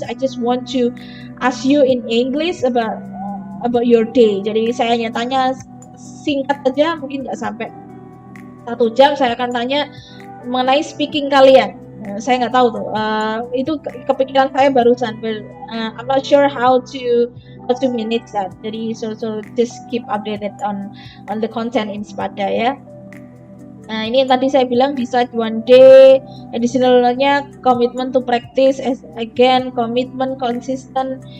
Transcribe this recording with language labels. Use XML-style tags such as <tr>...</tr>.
<en>I just want to ask you in English about your day.</en> <id>Jadi saya hanya tanya singkat aja, mungkin nggak sampai 1 jam. Saya akan tanya mengenai speaking kalian. Saya nggak tahu tuh. Itu kepikiran saya barusan.</id> <en>I'm not sure how to manage that.</en> <id>Jadi</id> <en>so just keep updated on the content in Spada</en> <id>ya. Nah, ini yang tadi saya bilang</id> <en>decide one day, additionalnya commitment to practice, as again commitment consistent.</en>